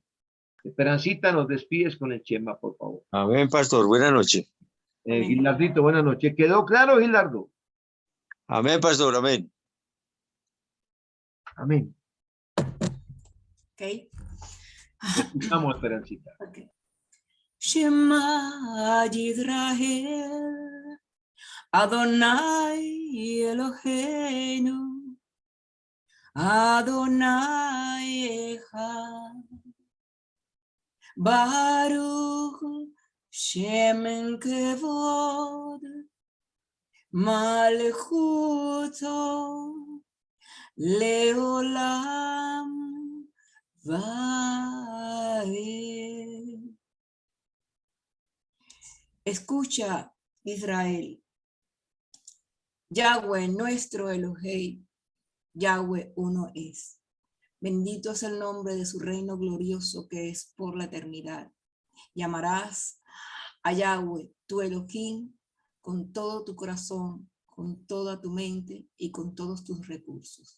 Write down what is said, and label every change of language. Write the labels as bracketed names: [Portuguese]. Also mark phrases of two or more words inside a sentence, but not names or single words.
[Spanish] Esperancita, nos despides con el Shema, por favor. Amén, pastor. Buenas noches. Gilardito, buenas noches. ¿Quedó claro, Gilardo? Amén, pastor. Amén. Amén. Ok. Escuchamos, Esperancita. Okay. [Hebrew] שמע ישראל, אדוני אלוהינו, אדוני אחד, ברוך שם כבוד, מלכותו לעולם ועד. [Spanish] Escucha, Israel. Yahweh, nuestro Elohei, Yahweh uno es. Bendito es el nombre de su reino glorioso que es por la eternidad. Llamarás a Yahweh, tu Elohim, con todo tu corazón, con toda tu mente y con todos tus recursos.